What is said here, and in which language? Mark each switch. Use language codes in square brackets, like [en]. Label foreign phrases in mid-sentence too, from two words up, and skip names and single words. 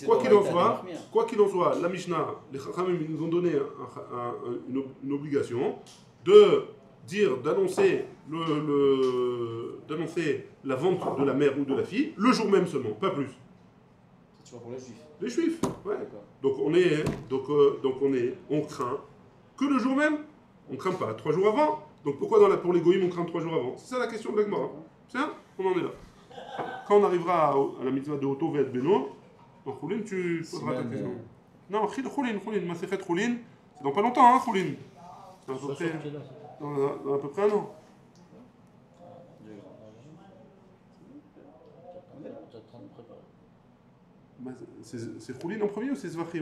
[fr] Quoi qu'il en soit, la Mishnah, les Chachamim nous ont donné une obligation de dire, d'annoncer la vente de la mère ou de la fille le jour même seulement, pas plus. C'est toujours pour les juifs. Les juifs, ouais. D'accord. Donc on craint que le jour même, on craint pas 3 jours avant. Donc pourquoi pour les goïms on craint 3 jours avant? C'est ça la question de l'Agmara. Tiens, on en est là. Quand on arrivera à la mitzvah de [he] אותו ואת בנו, [fr] en Choulin, tu poseras ta question. Non, Choulin, Masechet Choulin, c'est dans pas longtemps, hein, Choulin. Dans à peu près un an. C'est Choulin en premier ou c'est Zvachim?